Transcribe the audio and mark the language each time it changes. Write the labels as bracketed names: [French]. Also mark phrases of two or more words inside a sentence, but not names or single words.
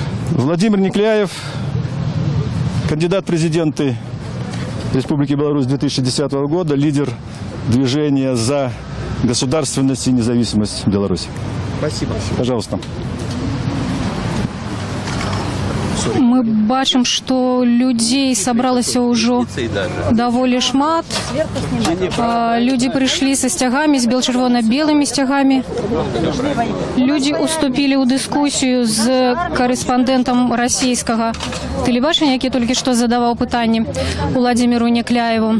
[Russian] Владимир Никляев, кандидат в президенты Республики Беларусь 2010 года, лидер движения за государственность и независимость Беларуси. Спасибо. Пожалуйста. [Belarusian] Мы бачым, што людзей сабралася ўжо даволі шмат. Людзі прыйшлі са сцягамі, з бел-чырвона-белымі сцягамі. Людзі уступілі ў дыскусію з карэспандэнтам расійскага тэлебачання, які толькі што задаваў пытанні Владимиру Никляеву.